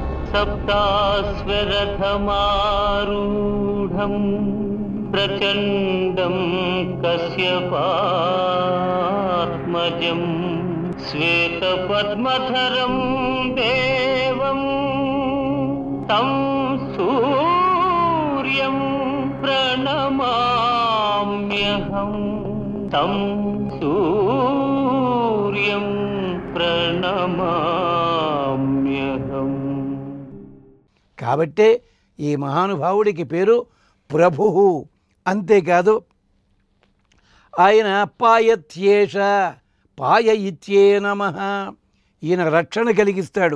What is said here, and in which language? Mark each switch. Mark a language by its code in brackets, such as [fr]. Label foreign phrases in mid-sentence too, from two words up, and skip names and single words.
[sa] सप्ताश्वरथमारूढं प्रचण्डं कश्यपात्मजं श्वेतपद्मधरं देवं तं सूर्यं प्रणमाम्यहं तं सूर्यं ప్రణమామ్యహం. [te] కాబట్టే ఈ మహానుభావుడికి పేరు ప్రభువు. అంతేకాదు ఆయన [sa] పాయత్యేష పాయ ఇత్యే నమః, [te] ఈయన రక్షణ కలిగిస్తాడు.